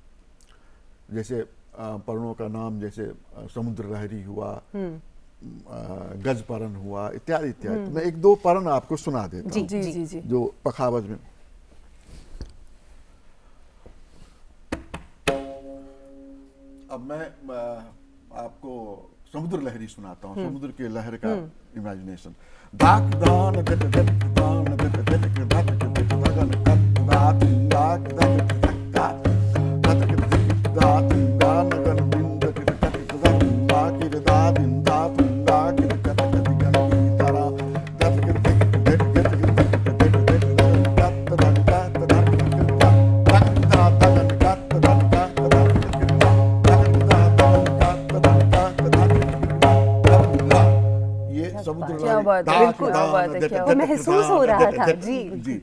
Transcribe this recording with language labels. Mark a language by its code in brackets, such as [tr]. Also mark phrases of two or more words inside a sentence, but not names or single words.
[hi] जैसे पर्णों का नाम जैसे समुद्र लहरी हुआ, गज परण हुआ, इत्यादि इत्यादि। तो मैं 1-2 परण आपको सुना देता हूँ जी, जो पखावज में। अब मैं आपको समुद्र लहरी सुनाता हूँ, समुद्र के लहर का इमेजिनेशन। दाक दान दट दट दान दट दट दट दट दगन कत दात दाक दट धक्का दट दट दात दान गन बिंद दट दट दगन बाकी दात दात दाक दट दट गन की तारा दट दट दट दट दट दट दगन कत दट दट दट दट दात दगन कत दट दट दट समुद्र बिल्कुल महसूस हो रहा था। जी जी।